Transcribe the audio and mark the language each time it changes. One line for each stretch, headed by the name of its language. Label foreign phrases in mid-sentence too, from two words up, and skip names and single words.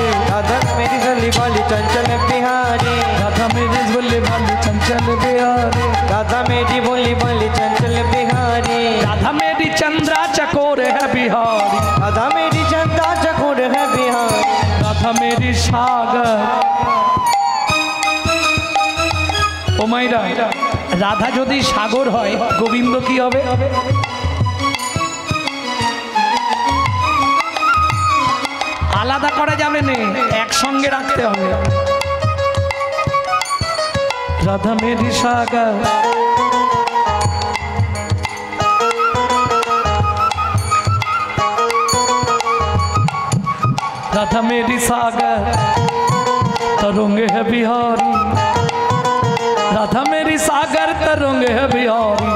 Hindi: राधा मेरी गली वाली चंचल बिहारी, राधा मेरे भोले भाले चंचल बिहारी, राधा मेरी बोली बोली चंचल बिहारी, राधा मेरी चंद्रा चकोर है बिहारी, राधा मेरी चंदा चकोर है बिहारी, राधा मेरी सागर।
Bangla: ও মাইরা, রাধা যদি সাগর হয় গোবিন্দ কি হবে? আলাদা করা যাবে না, একসঙ্গে রাখতে হবে।
Hindi: राधा मेरी सागर, राधा मेरी सागर तरंगे है बिहारी, राधा मेरी सागर तरंगे है बिहारी,